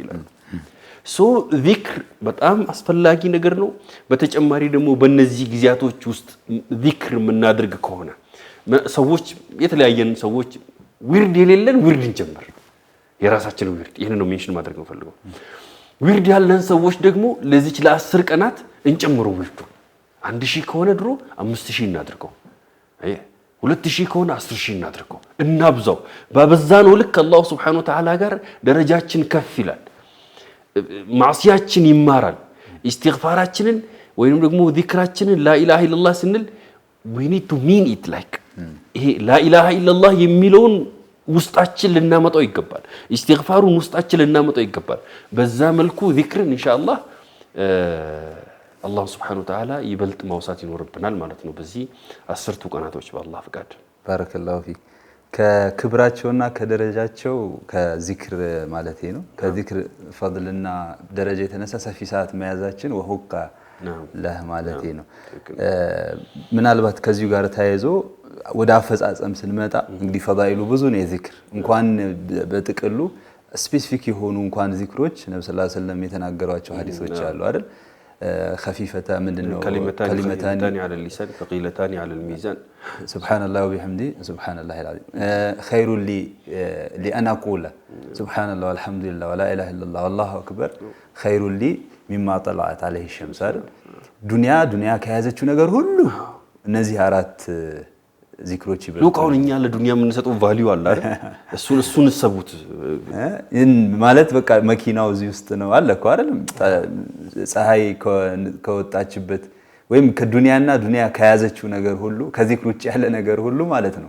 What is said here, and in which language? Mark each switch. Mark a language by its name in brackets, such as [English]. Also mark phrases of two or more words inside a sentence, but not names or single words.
[Amharic] ይላል። ሶ ዚክር በጣም አስፈላጊ ነገር ነው። በተጨማሪ ደግሞ በእነዚህ ጊዜያቶች ውስጥ ዚክር የምናደርግ ከሆነ ሰዎች የተለያየን ሰዎች ዊርድ የሌለን ዊርድ እንጀምር። የራሳችን ዊርድ ይሄን ነው ሜንሽን ማድረግ ነው ፈልገው። ዊርድ ያለን ሰዎች ደግሞ ለዚች ለ10 ቀናት እንጨምረው ዊርዱ 1000 ከሆነ ድሮ 5000 እናድርገው። 2000 ከሆነ 10000 እናድርገው እናብዛው ባበዛነው ልክ አላህ [Arabic] سبحانه وتعالى [Amharic] ጋር ደረጃችን ከፍ ይላል ማዕሲያችን ይማራል ኢስቲግፋራችንን ወይንም ደግሞ ዚክራችንን [Arabic] لا إله إلا الله [Amharic] ስንል [English] we need to mean it like [Amharic] ይሄ [Arabic] لا إله إلا الله [Amharic] የሚለውን ውስጣችን ልናመጣው ይገባል ኢስቲግፋሩን ውስጣችን ልናመጣው ይገባል በዛ መልኩ ዚክርን ኢንሻአላህ አላህ [Arabic] سبحانه وتعالى [Amharic] ይበልጥ ማውሳት ይኖርብናል ማለት ነው በዚህ 10ቱ ቀናቶች በአላህ ፍቃድ [Arabic] بارك الله فيك [Amharic] ከክብራቸውና ከደረጃቸው ከዚክር ማለት ነው ከዚክር ፈድልና ደረጃ የተነሳ ሰፊ ሰዓት መያዛችን ወሁቃ ለህ ማለት ነው ምናልባት ከዚሁ ጋር ተያይዞ ወደ አፈጻጸም ስንመጣ እንግዲህ ፈዳኢሉ ብዙ ነው የዚክር እንኳን በጥቅሉ ስፔሲፊክ የሆኑ እንኳን ዚክሮች ነብዩ [Arabic] صلى الله عليه وسلم [Amharic] የተናገሯቸው ሐዲሶች አሉ አይደል [Arabic] خفيفة منه كلمتان على اللسان ثقيلتان على الميزان سبحان الله وبحمده سبحان الله العظيم خير لي لأن أقول سبحان الله والحمد لله ولا إله إلا الله والله أكبر خير لي مما طلعت عليه الشمس دنيا كهذا [Amharic] ነገር ሁሉ እነዚህ አራት ዚክሮች ይበሉ ሉቃውን እኛ ለዱንያ የምንሰጠው ቫልዩ አለ አይደል እሱን ሰቡት ማለት በቃ መኪናው እዚህ ውስጥ ነው አለ እኮ አይደል ፀሐይ ከወጣችበት ወይም ከዱንያና ዱንያ ከያዘችው ነገር ሁሉ ከዚክር ውጭ ያለ ነገር ሁሉ ማለት ነው